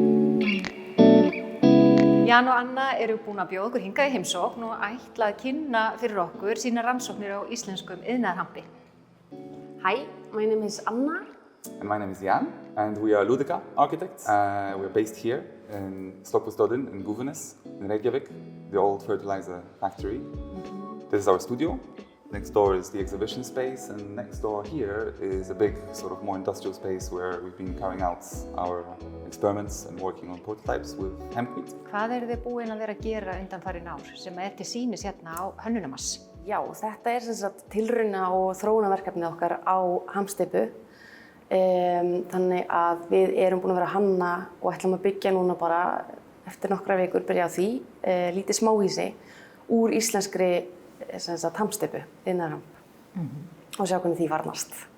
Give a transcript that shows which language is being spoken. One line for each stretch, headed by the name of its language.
Icelandic: Jan og Anna eru búin að bjóða okkur hingað í heimsókn og ætla að kynna fyrir okkur sínar rannsóknir á íslenskum iðnaðarhampi.
English: Hi, my name is Anna. And my name is Jan, and we are Lúdika architects. We're based here in Slökkvistöðin in Gufunesi, in Reykjavík, the old fertilizer factory. This is our studio. Next door is the exhibition space, and next door here is a big, sort of more industrial space where we've been carrying out our experiments and working on prototypes with hempwheat.
Icelandic: Hvað eru þið búin að vera að gera undanfarin ár sem til sýnis hérna á Hönnunarmars? Já, þetta sem sagt tilrauna- og þróunarverkefnið okkar á hampsteypu. Þannig að við erum búin að vera að hanna og ætlum að byggja núna bara eftir nokkra vikur byrja á því lítið smáhýsi úr íslenskri hampsteypu, iðnaðarhamp og sjá hvernig því farnast.